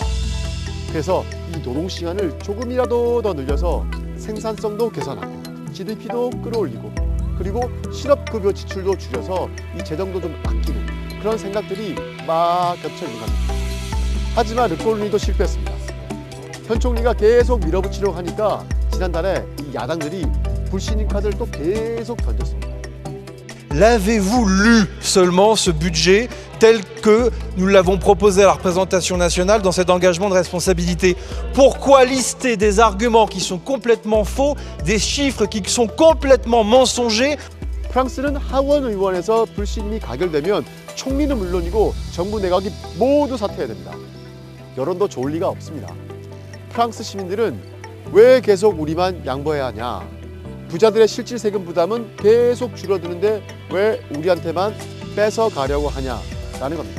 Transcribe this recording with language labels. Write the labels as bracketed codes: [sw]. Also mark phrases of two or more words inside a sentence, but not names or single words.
[ko] 그래서 이 노동시간을 조금이라도 더 늘려서 생산성도 개선하고 GDP도 끌어올리고 그리고 실업급여 지출도 줄여서 이 재정도 좀 아끼는 그런 생각들이 막 겹쳐 있는 겁니다. 하지만 르코르니도 실패했습니다. 현 총리가 계속 밀어붙이려고 하니까 지난달에 이 야당들이 불신임 카드를 또 계속 던졌습니다. [fr] l'avez-vous lu seulement ce budget tel que nous l'avons proposé à la représentation nationale dans cet engagement de responsabilité? Pourquoi lister des arguments qui sont complètement faux, des chiffres qui sont complètement mensongers? [ko] 프랑스는 하원 의원에서 불신임이 가결되면 총리는 물론이고 정부 내각이 모두 사퇴해야 됩니다. 여론도 좋을 리가 없습니다. 프랑스 시민들은 왜 계속 우리만 양보해야 하냐? 부자들의 실질 세금 부담은 계속 줄어드는데 왜 우리한테만 뺏어가려고 하냐라는 겁니다.